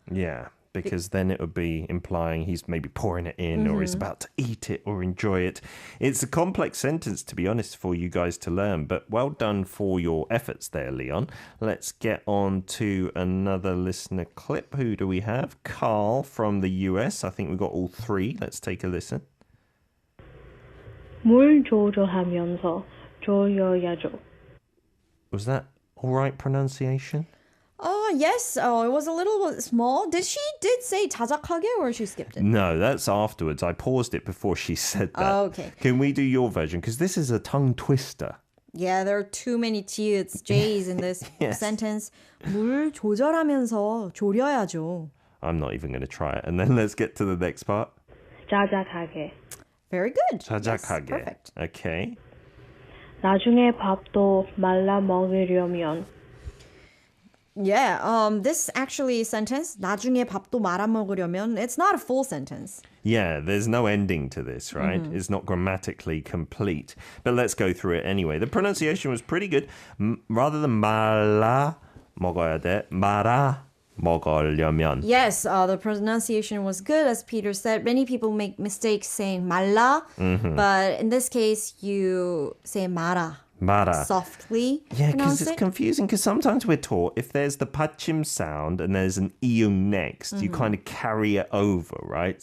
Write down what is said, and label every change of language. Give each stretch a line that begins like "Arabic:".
English: Yeah, because then it would be implying he's maybe pouring it in or he's about to eat it or enjoy it. It's a complex sentence, to be honest, for you guys to learn, but well done for your efforts there, Leon. Let's get on to another listener clip. Who do we have? Carl from the US. I think we've got all three. Let's take a listen.
Korean: 물 조절하면서 졸여야죠.
English: Was that all right pronunciation? Yes. It was a little bit small. She did say 자작하게 or she skipped it? No, that's afterwards. I paused it before she said that. Oh, okay. Can we do your version? Because this is a tongue twister. Yeah, there are too many T's, J's in this Yes. sentence.
Korean: 물 조절하면서 졸여야죠.
English: I'm not even going to try it. And then let's get to the next part.
Korean: 자작하게.
English: Very good.
Korean: 자작하게.
English: Yes, perfect. Okay.
Korean: 나중에 밥도 말라 먹으려면
English: Yeah, this actually sentence,
Korean: 나중에 밥도 말아 먹으려면,
English: it's not a full sentence. Yeah, there's no ending to this, right? It's not grammatically complete. But let's go through it anyway. The pronunciation was pretty good. Rather than
Korean: 말아 먹어야 돼. 말아 먹으려면.
English: Yes, the pronunciation was good, as Peter said. Many people make mistakes saying 말라, but in this case, you say 말아.
Korean: 말아.
English: Softly Yeah, because pronounce it's it. confusing. Because sometimes we're taught if there's the 받침 sound and there's an iung next, you kind of carry it over, right?